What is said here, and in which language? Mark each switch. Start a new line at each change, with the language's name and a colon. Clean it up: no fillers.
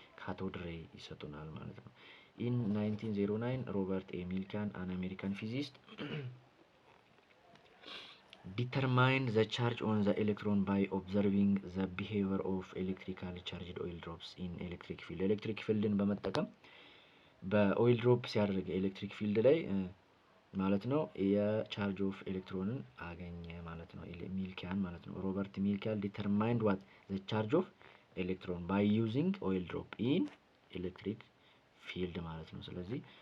Amharic: ካቶድሬ ይሰጡናል ማለት ነው።
English: In 1909
Amharic: Robert A.
English: Millikan, an American physicist, determined the charge on the electron by observing the behavior of electrically charged oil drops in electric field.
Amharic: electric fieldን በመጠቀም በኦይል ድሮፕ ሲያደርግ ኤሌክትሪክ ፊልድ ላይ ማለት ነው የቻርጅ ኦፍ ኤሌክትሮንን አገኘ ማለት ነው ሚልኪያን ማለት ነው። ሮበርት ሚልኪያን
English: determined what the charge of electron by using oil drop in electric
Amharic: ፊልድ ማለት ነው። ስለዚህ